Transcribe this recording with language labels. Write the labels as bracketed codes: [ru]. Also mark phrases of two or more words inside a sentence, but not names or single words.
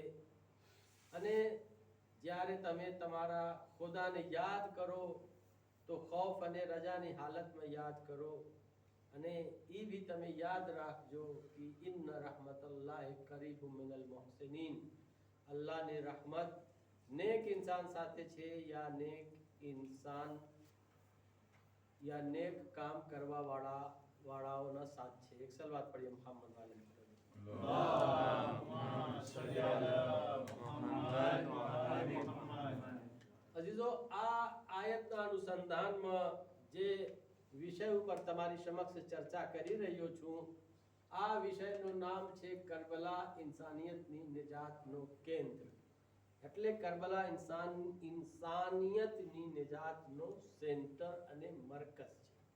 [gu] અને જ્યારે તમે તમારા ખુદાને યાદ કરો તો ખૌફ અને રજાની હાલતમાં યાદ કરો અને એ બી તમે યાદ રાખજો કે [ar] إن رحمت الله قريب من المحسنين, [gu] અલ્લાહની રહમત નેક ઇન્સાન સાથે છે યા નેક ઇન્સાન યા નેક કામ કરવા વાળાઓના સાથ છે। એક સલવાત પढ़िए મોહમ્મદ વાલે [ar] اللهم صل على محمد وآل محمد. [gu] अजीजो, आ आयतना अनुसंधाનમાં જે વિષય ઉપર તમારી સમક્ષ ચર્ચા કરી રહ્યો છું આ વિષયનું નામ છે કરબલા ઇન્સાનિયતની નિજાતનું કેન્દ્ર, એટલે કરબલા ઇન્સાનિયતની નિજાતનું સેન્ટર અને મરકઝ છે।